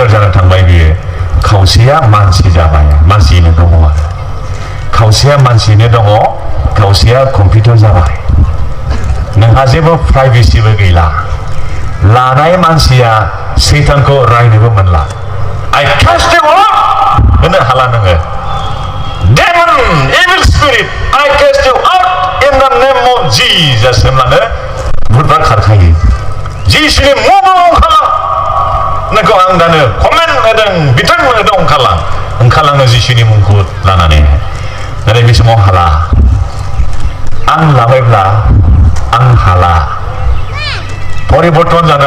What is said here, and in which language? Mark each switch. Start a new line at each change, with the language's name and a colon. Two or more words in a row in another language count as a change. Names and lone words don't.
Bodo: जानानै थांबाय बियो खावसेया मानसि जाबाय मानसियैनो दङ आरो खावसेया मानसियैनो दङ खावसेया कम्पिउटार जाबाय नोंहा जेबो प्राइभेसिबो गैला लानाय मानसिया सैतानखौ रायनोबो मोनला
English: I cast you out
Bodo: होननो हाला नोङो
English: Demon, evil spirit, I cast you out in the name of Jesus
Bodo: होनब्लानो भुतफ्रा खारखायो जिसुनि मुङाव ओंखारलां नोंखौ आं दानो कमेन्ट होदों बिथोन होदों ओंखारलाङो जिसुनि मुंखौ लानानै नाथाय बे समाव हाला आं लाबायब्ला आं हाला परिबर्तन जानो